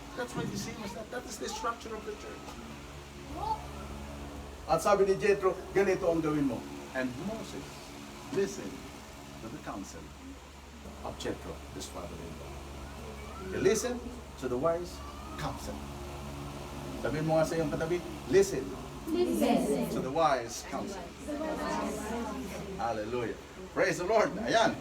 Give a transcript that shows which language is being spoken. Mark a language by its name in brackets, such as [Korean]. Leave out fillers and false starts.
[English] That's why the same as that. That is the structure of the church. [Filipino] At sabi ni Jethro, ganito ang gawin mo. [English] And Moses listened to the counsel of Jethro, his father-in-law. He listened to the wise counsel. [Filipino] Sabihin mo nga sa iyong katabi, [English] listen to the wise counsel. Hallelujah. Praise the Lord. Ayan.